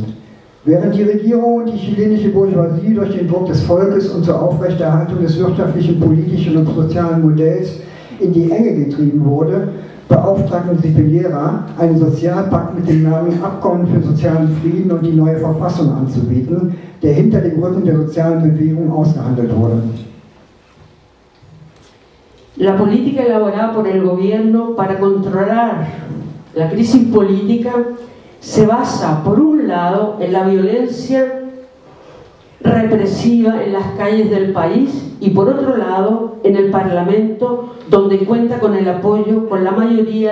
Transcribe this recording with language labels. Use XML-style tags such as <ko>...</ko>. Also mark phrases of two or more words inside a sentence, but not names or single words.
<de>Während die Regierung und die chilenische Bourgeoisie durch den Druck des Volkes und zur Aufrechterhaltung des wirtschaftlichen, politischen und sozialen Modells in die Enge getrieben wurde, beauftragten sie Piñera, einen Sozialpakt mit dem Namen Abkommen für sozialen Frieden und die neue Verfassung anzubieten, der hinter dem Rücken der sozialen Bewegung ausgehandelt wurde.</de> <es>La política elaborada por el gobierno para controlar la crisis política se basa, por un lado, en la violencia represiva en las calles del país y, por otro lado, en el Parlamento, donde cuenta con el apoyo con la mayoría</es>